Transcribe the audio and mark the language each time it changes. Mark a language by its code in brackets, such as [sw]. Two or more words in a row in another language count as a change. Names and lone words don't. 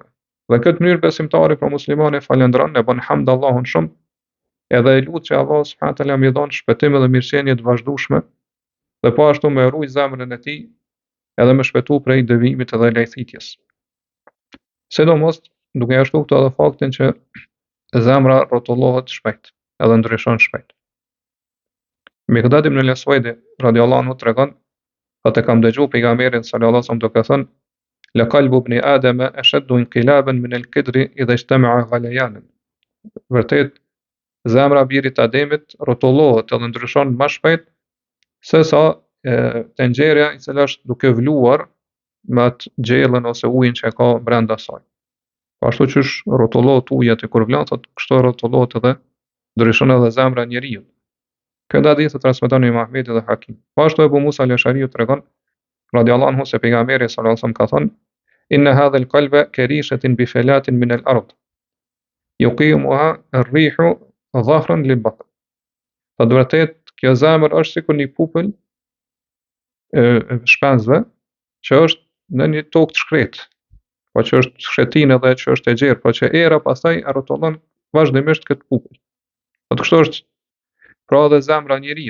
[sq] Dhe këtë mënyrë besimtari, pra muslimani, falendron, e bën hamd Allahun shumë, edhe e lut që Allah [ar] سبحانه تعالى [sq] më dhon shpëtim dhe mirëqenie të vazhdueshme, dhe po ashtu më ruaj zemrën e tij edhe më shpëtu prej devijimit edhe lejthitjes. Sidomos duke ja shtuar këto edhe faktin që zemra rrotullohet shpejt, edhe ndryshon shpejt. Miqdad ibn al-Aswad [ar] رضي الله عنه [sq] tregon, atë kam dëgjuar pejgamberin [ar] صلى الله عليه وسلم [sq] duke thënë: [ar] "لقلب ابن آدم أشد انقلابا من القدر إذا اجتمع غليانا." [sq] Vërtet, zemra e birit të Ademit rrotullohet edhe ndryshon më shpejt se sa tenxheria i cila është duke vluar me atë gjellën ose ujin që ka brenda saj. Ashtu që rrotullohet uji aty kur vlen, thotë kështu rrotullohet edhe ndryshon edhe zemra e njeriu. Këtë hadith e transmeton Imam Ahmedi dhe Hakim. Po ashtu Abu Musa al-Ash'ari tregon [ar] رضي الله عنه [sq] se pejgamberi [ar] صلى الله عليه وسلم [sq] ka thënë: [ar] "إن هذا القلب كريشة بفلاة من الأرض. يقيمها الريح ظهرا للبطن." [sq] Po të vërtet kjo zemër është sikur një pupull e shpenzëve që është në një tokë të shkretë, po që është shkretin edhe që është e gjerë, po që era pastaj e rrotullon vazhdimisht këtë pupull. Po të kështu është pra edhe zemra e njeriu.